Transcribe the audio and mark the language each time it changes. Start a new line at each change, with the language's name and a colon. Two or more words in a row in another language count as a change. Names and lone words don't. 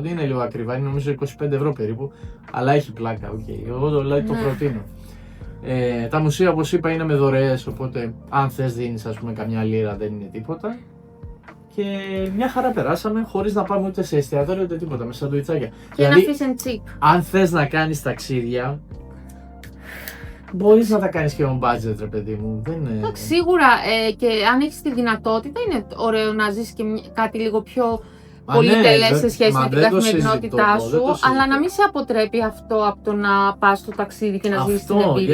Greek: Είναι λίγο ακριβά, είναι νομίζω 25 ευρώ περίπου. Αλλά έχει πλάκα, οκ. Εγώ δηλαδή το Ναι. προτείνω. Τα μουσεία, όπως είπα, είναι με δωρεές, οπότε αν θες δίνεις ας πούμε καμιά λίρα, δεν είναι τίποτα. Και μια χαρά περάσαμε χωρίς να πάμε ούτε σε εστιατόριο ούτε τίποτα, με σαντουιτσάκια. Και ένα Δηλαδή,
English: fish and chip.
Greek: αν θες να κάνεις ταξίδια, μπορείς να τα κάνεις και
English: on budget,
Greek: ρε παιδί μου. Δεν είναι. Εντάξει, σίγουρα και αν έχεις τη δυνατότητα είναι ωραίο να ζεις και κάτι λίγο πιο πολυτελές σε σχέση με την καθημερινότητά σου, αλλά να μην σε αποτρέπει αυτό από το να πας στο ταξίδι και να ζεις την εμπειρία.